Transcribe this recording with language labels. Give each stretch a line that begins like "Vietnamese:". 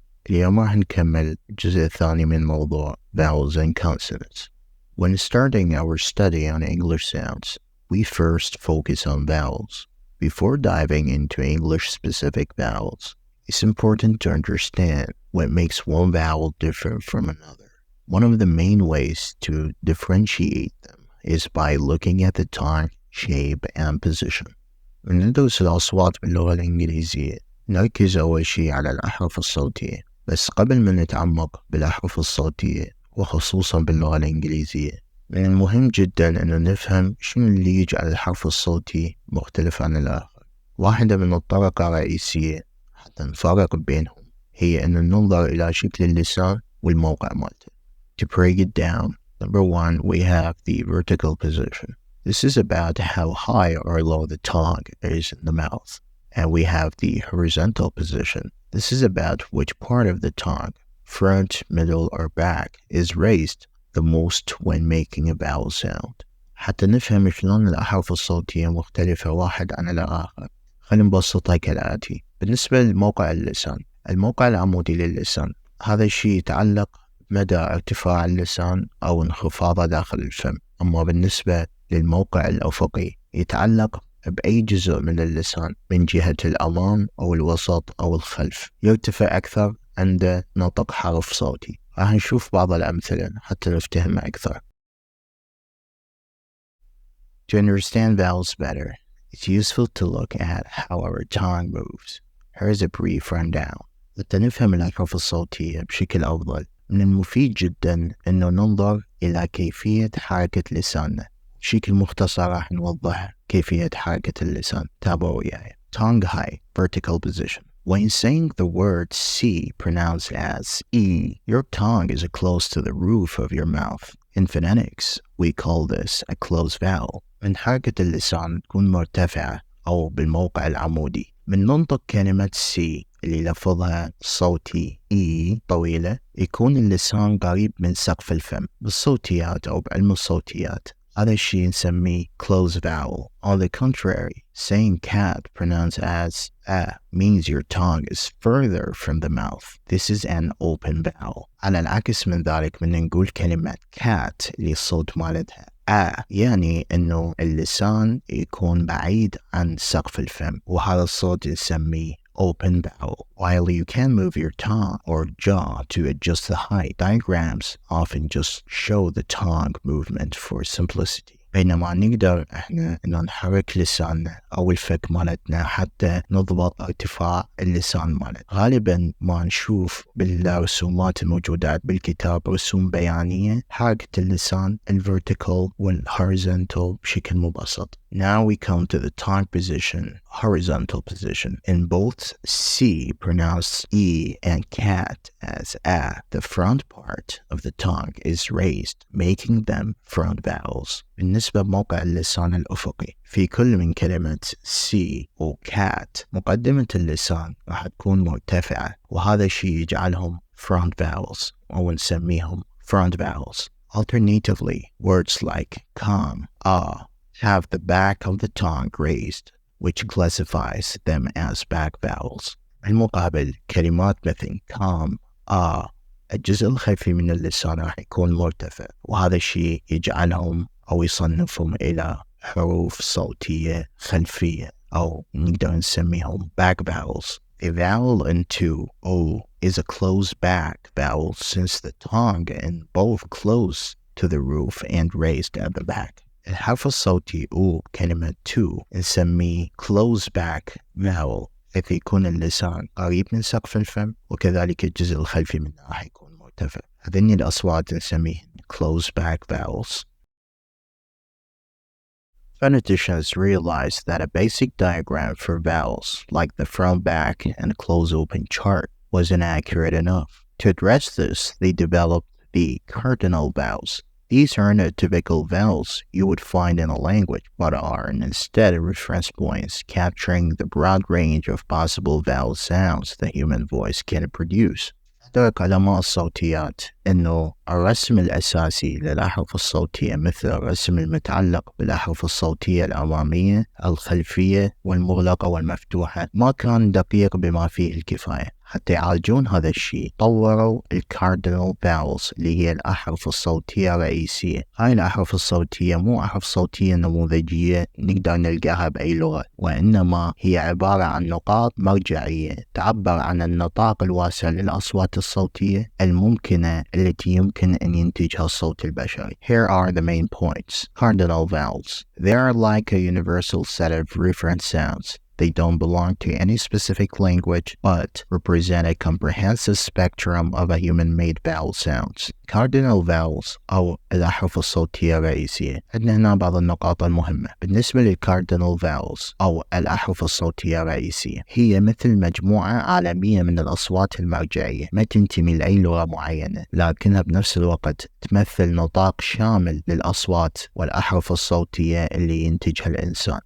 Arabic: اليوم راح نكمل الجزء الثاني من موضوع
English: Vowels and Consonants. When starting our study on English sounds, we first focus on vowels. Before diving into English-specific vowels, it's important to understand what makes one vowel different from another. One of the main ways to differentiate them is by looking at the tongue, shape, and position.
Arabic: ندرس الأصوات باللغة الإنجليزية. نركز أول شي على الأحرف الصوتية، بس قبل ما نتعمق بالأحرف الصوتية وخصوصا باللغة الإنجليزية، من المهم جدا أنه نفهم شنو اللي يجعل الحرف الصوتي مختلف عن الآخر. واحدة من الطرق الرئيسية حتى نفرق بينهم هي أن ننظر إلى شكل اللسان والموقع مالته.
English: To break it down, number one, we have the vertical position. This is about how high or low the tongue is in the mouth. And we have the horizontal position. This is about which part of the tongue, front, middle, or back, is raised the most when making a vowel sound.
Arabic: حتى نفهم شلون الأحرف الصوتية مختلفة واحد عن الآخر، خلينا نبسطها كالآتي. بالنسبة لموقع اللسان، الموقع العمودي للسان هذا الشيء يتعلق بمدى ارتفاع اللسان أو انخفاضه داخل الفم. أما بالنسبة للموقع الأفقي يتعلق بأي جزء من اللسان من جهة الأمام أو الوسط أو الخلف، يرتفع أكثر عند نطق حرف صوتي. راح نشوف بعض الأمثلة حتى نفتهمها أكثر.
English: To understand vowels better, it's useful to look at how our tongue moves. Here's a brief rundown.
Arabic: حتى نفهم الأحرف الصوتية بشكل أفضل، من المفيد جدا أنه ننظر إلى كيفية حركة لساننا. بشكل مختصر راح نوضح كيفية حركة اللسان. تابعوا وياي.
English: Tongue high, vertical position. When saying the word C pronounced as E, your tongue is close to the roof of your mouth. In phonetics, we call this a closed vowel.
Arabic: من حركة اللسان تكون مرتفعة أو بالموقع العمودي. من ننطق كلمة C اللي لفظها صوتي E طويلة، يكون اللسان قريب من سقف الفم. بالصوتيات أو بعلم الصوتيات هذا الشيء نسميه closed vowel.
English: On the contrary, saying cat pronounced as a means your tongue is further from the mouth. This is an open vowel.
Arabic: على العكس من ذلك من نقول كلمة cat اللي الصوت مالتها a، يعني انه اللسان يكون بعيد عن سقف الفم، وهذا الصوت نسميه open vowel.
English: While you can move your tongue or jaw to adjust the height, diagrams often just show the tongue movement for simplicity.
Arabic: بينما نقدر احنا انه نحرك لساننا او الفك مالتنا حتى نضبط ارتفاع اللسان مالتنا. غالبا ما نشوف بالرسومات الموجودات بالكتاب رسوم بيانية حركة اللسان الvertical والhorizontal بشكل مبسط.
English: Now we come to the tongue position, horizontal position. In both C pronounced E and cat as a, the front part of the tongue is raised, making them front vowels.
Arabic: بالنسبة لموقع اللسان الأفقي، في كل من كلمة C و cat مقدمة اللسان راح تكون مرتفعة، وهذا الشيء يجعلهم front vowels أو نسميهم front vowels.
English: Alternatively, words like calm, have the back of the tongue raised, which classifies them as back vowels.
Arabic: بالمقابل كلمات مثل calm, الجزء الخلفي من اللسان راح يكون مرتفع، وهذا الشيء يجعلهم أو يصنفهم إلى حروف صوتية خلفية أو نقدر نسميهم back vowels.
English: A vowel into O is a closed back vowel since the tongue is both close to the roof and raised at the back.
Arabic: الحرف الصوتي O كلمة to نسميه closed back vowel، حيث يكون اللسان قريب من سقف الفم، وكذلك الجزء الخلفي منه راح يكون مرتفع. هذين الأصوات نسميه closed back vowels.
English: Phoneticians realized that a basic diagram for vowels, like the front, back, and close open chart, wasn't accurate enough. To address this, they developed the cardinal vowels. These are not typical vowels you would find in a language, but are instead reference points capturing the broad range of possible vowel sounds the human voice can produce.
Arabic: أدرك علماء الصوتيات أنه الرسم الأساسي للأحرف الصوتية مثل الرسم المتعلق بالأحرف الصوتية الأمامية، الخلفية والمغلقة والمفتوحة ما كان دقيق بما فيه الكفاية. حتى يعالجون هذا الشيء طوروا الكاردينال فاولز اللي هي الأحرف الصوتية الرئيسية. هاي الأحرف الصوتية مو أحرف صوتية نموذجية نقدر نلقاها بأي لغة، وإنما هي عبارة عن نقاط مرجعية تعبر عن النطاق الواسع للأصوات الصوتية الممكنة التي يمكن أن ينتجها الصوت البشري.
English: Here are the main points. Cardinal vowels. They are like a universal set of reference sounds. They don't belong to any specific language, but represent a comprehensive spectrum of human-made vowel sounds.
Arabic: Cardinal vowels أو الأحرف الصوتية الرئيسية. عندنا هنا بعض النقاط المهمة. بالنسبة للcardinal vowels أو الأحرف الصوتية الرئيسية، هي مثل مجموعة عالمية من الأصوات المرجعية، ما تنتمي لأي لغة معينة، لكنها بنفس الوقت تمثل نطاق شامل للأصوات والأحرف الصوتية اللي ينتجها الإنسان.